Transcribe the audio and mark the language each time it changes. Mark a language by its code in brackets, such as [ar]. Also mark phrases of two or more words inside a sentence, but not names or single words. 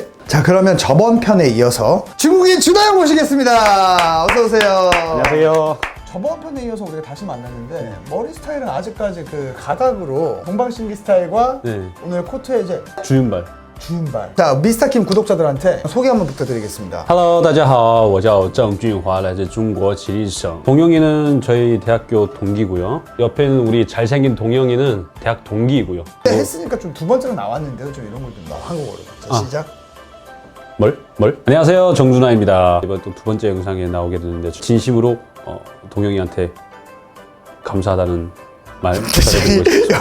[ko] 자, 그러면 저번 편에 이어서 중국인 준하 형 모시겠습니다. 어서 오세요. 안녕하세요. 저번 편에 이어서 우리가 다시 만났는데, 머리 스타일은 아직까지 그 가닥으로 동방신기 스타일과 오늘 코트에 이제 주윤발. 주윤발. 자, 미스터킴 구독자들한테 소개 한번 부탁드리겠습니다. [zh] Hello， 大家好，我叫郑俊华，来自中国吉林省。 [ko] 동영이는 저희 대학교 동기고요. 옆에는 우리 잘생긴 동영이는 대학 동기이고요. 했으니까 좀 두 번째로 나왔는데도 좀 이런 걸 좀 한국어로. 자, 시작. 뭘? 안녕하세요, 정준하입니다. 이번 또 두 번째 영상에 나오게 되는데, 진심으로 동영이한테 감사하다는 말 전해드리고 싶습니다.